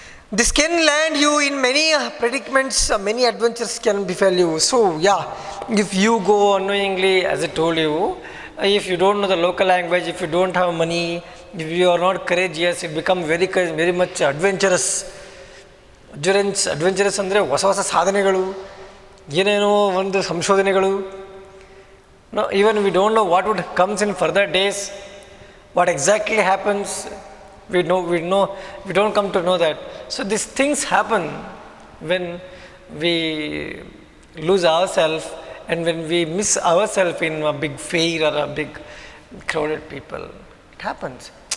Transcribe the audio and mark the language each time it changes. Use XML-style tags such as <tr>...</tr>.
<en>This can land you in many predicaments, many adventures can befall you. So yeah, if you go unknowingly, as I told you, if you don't know the local language, if you don't have money, if you are not courageous, it becomes very much adventurous.</en> <kn>Adventurous ಅಂದರೆ ಹೊಸ ಹೊಸ ಸಾಧನೆಗಳು, ಏನೇನೋ ಒಂದು ಸಂಶೋಧನೆಗಳು.</kn> <en>No, even we don't know what would comes in further days, what exactly happens. We don't come to know that. So these things happen when we lose ourselves and when we miss ourselves in a big fair or a big crowded people. It happens.</en>